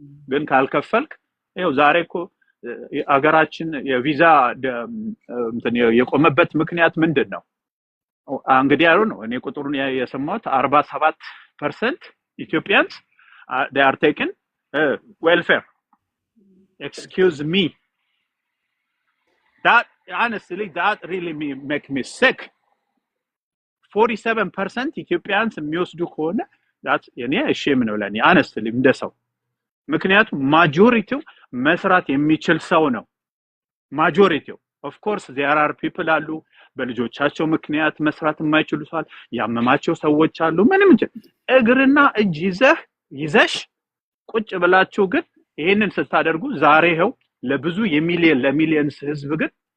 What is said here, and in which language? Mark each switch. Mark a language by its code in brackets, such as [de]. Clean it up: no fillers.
[am] ግን ካልከፈልክ ይሄው ዛሬ እኮ አገራችን የቪዛ እንትን የቆመበት ምክንያት ምንድነው? እንግዲህ ያሉ ነው እኔ ቁጥሩን የሰማሁት [en] 47% Ethiopians they are taken welfare. Excuse me, that honestly that really make me sick. [am] 47% Ethiopians የሚወስዱ ከሆነ that የኔ shame ነው ለኔ honestly እንደሰው። ምክንያቱም ማጆሪቲው መስራት የሚችል ሰው ነው ማጆሪቲው። [en] of course there are people [am] አሉ በልጆቻቸው ምክንያት መስራት የማይችሉ ሰው ያመማቸው ሰዎች አሉ። ምንም እግርና እጅ ይዘሽ ቁጭ ብላችሁ ግን ይሄንን ስታደርጉ ዛሬ ይሄው ለብዙ ለሚሊየንስ ህዝብ ግን